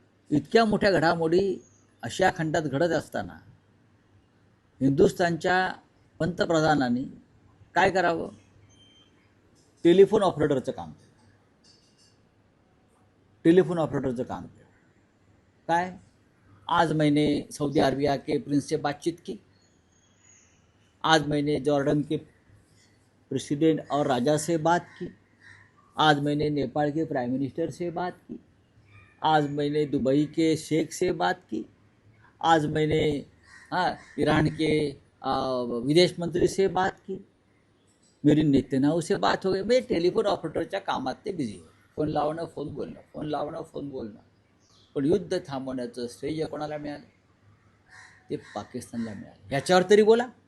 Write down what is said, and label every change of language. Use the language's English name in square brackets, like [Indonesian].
[Marathi] इतक्या मोठ्या घडामोडी आशिया खंडात घडत असताना हिंदुस्थानच्या पंतप्रधानांनी काय करावं? टेलिफोन ऑपरेटरचं काम केलं. टेलिफोन ऑपरेटरचं काम केलं. काय? [Hindi] आज मैंने सऊदी अरबिया के प्रिंस से बातचीत की, आज मैंने जॉर्डन के प्रेसिडेंट और राजा से बात की, आज मैंने नेपाल के प्राइम मिनिस्टर से बात की, आज मैंने दुबई के शेख से बात की, आज मैंने ईरान के विदेश मंत्री से बात की, मेरी नेतन्याहू से बात हो गई. [Marathi] मैं टेलिफोन ऑपरेटरच्या कामात ते बिझी आहे. फोन लावणं, फोन बोलणं, फोन लावणं, फोन बोलणं. पण युद्ध थांबवण्याचं श्रेय कोणाला मिळालं? ते पाकिस्तानला मिळालं. याच्यावर तरी बोला.